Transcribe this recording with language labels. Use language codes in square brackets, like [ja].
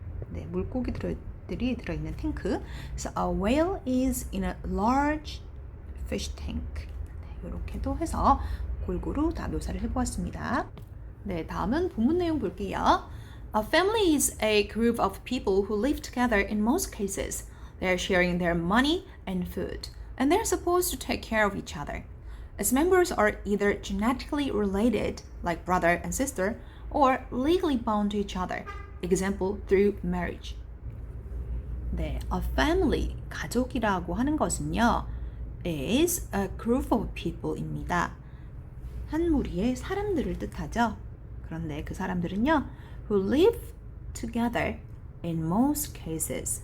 [ko] 네, 물고기들이 들어있는 탱크. [en] So a whale is in a large fish tank. [ko] 네, 이렇게도 해서 골고루 다 묘사를 해보았습니다. 네, 다음은 본문 내용 볼게요. [en] A family is a group of people who live together in most cases. They are sharing their money and food, and they're supposed to take care of each other. Its members are either genetically related, like brother and sister, or legally bound to each other, example, through marriage. 네, a family, [ko] 가족이라고 하는 것은요, [en] is a group of people입니다. [ko] 한 무리의 사람들을 뜻하죠. 그런데 그 사람들은요, [en] who live together in most cases.